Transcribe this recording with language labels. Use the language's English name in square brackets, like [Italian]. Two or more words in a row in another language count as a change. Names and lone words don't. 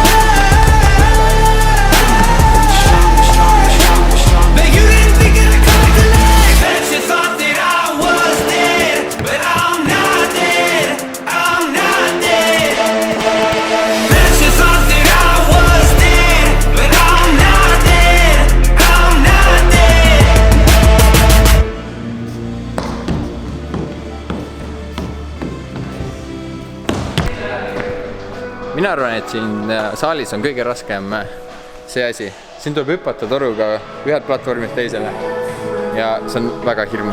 [English] But you didn't think that I'd come back to life. Bet you thought that I was dead, but I'm not dead, I'm not dead. Bet you thought that I was dead, but I'm not dead, I'm not dead. [Estonian] Mina arvan, et siin saalis on kõige raskem see asi. Siin tuleb hüpata toruga ühelt platvormilt teisele. Ja see on väga hirmus.